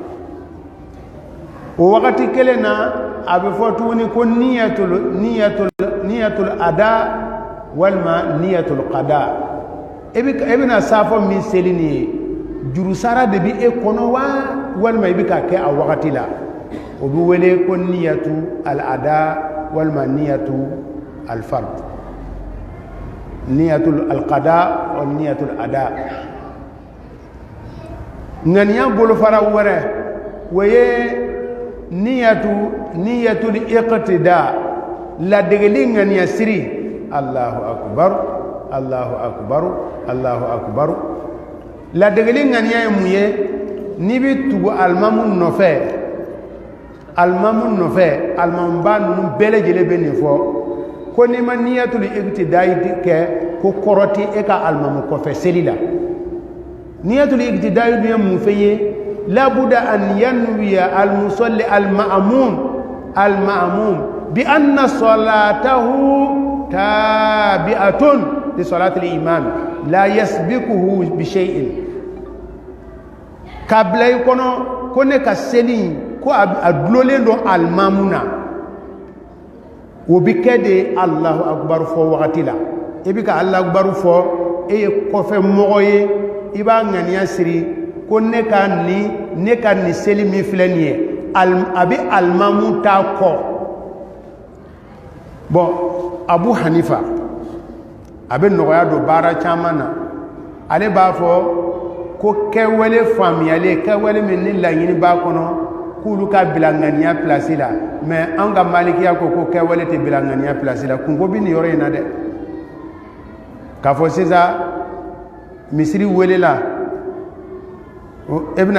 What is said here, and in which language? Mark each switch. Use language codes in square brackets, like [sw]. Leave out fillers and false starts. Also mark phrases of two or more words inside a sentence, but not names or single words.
[bm] o wagati kelen na a bɛ fɔ tuguni ko [ar] نية الأداء [bm] walima [ar] نية القضاء [bm] e bɛna saafo min seli nin ye juru sara de bɛ e kɔnɔ wa walima i bɛ ka kɛ a wagati la o bɛ wele ko [ar] نية الأداء [bm] walima [ar] نية الفرض نية القضاء ونية الأداء [bm] ŋaniya bolofara wɛrɛ o ye [ar] نية الاقتداء [bm] ladegeli ŋaniya siri [ar] الله أكبر الله أكبر الله أكبر [bm] ladegeli ŋaniya ye mun ye n'i bɛ tugu alimamu nɔfɛ alimamuba ninnu bɛɛ lajɛlen bɛ nin fɔ ko n'i ma [ar] نية الاقتداء [bm] kɛ ko kɔrɔ tɛ e ka alimamu kɔfɛ seli la [ar] نية الاقتداء [bm] ye mun fɛ ye [ar] لا بد أن ينوي المصلي المأموم بأن صلاته تابعة لصلاة الإمام لا يسبقه بشيء قبل [bm] i kɔnɔ ko ne ka seli ko a dulolen don alimamu na o bi kɛ de [ar] الله أكبر [bm] fɔ wagati la i bi ka [ar] الله أكبر [bm] fɔ e ye kɔfɛ mɔgɔ ye i b'a ŋaniya siri ko ne ka nin seli min filɛ nin ye a bɛ alimamu ta kɔ bon abu hanifa a bɛ nɔgɔya don baara caman na ale b'a fɔ ko kɛwale faamuyalen kɛwale min ni laɲini b'a kɔnɔ k'olu ka bila ŋaniya pilasi la mais an ka malikiya ko kɛwale tɛ bila ŋaniya pilasi la kunko bɛ nin yɔrɔ in na dɛ k'a fɔ sisan misiri welela e